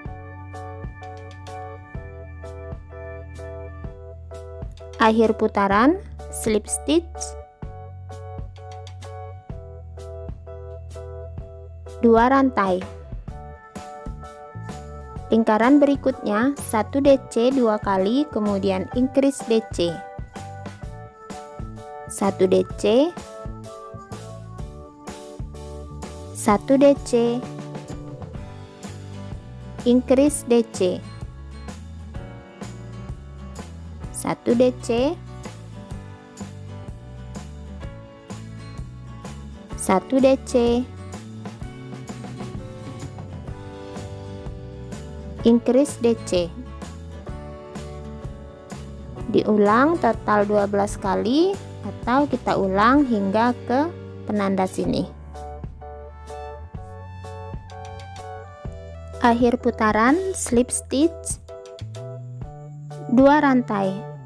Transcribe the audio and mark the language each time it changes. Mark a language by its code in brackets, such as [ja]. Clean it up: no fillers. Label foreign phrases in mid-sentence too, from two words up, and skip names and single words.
[id] Akhir putaran, [en] slip stitch [id] 2 rantai. Lingkaran berikutnya 1 DC 2 kali, kemudian [en] increase DC. [id] 1 DC, 1 DC, [en] increase DC, [id] 1 DC, 1 DC, [en] increase DC. [id] Diulang total 12 kali atau kita ulang hingga ke penanda sini. Akhir putaran [en] slip stitch [id] 2 rantai.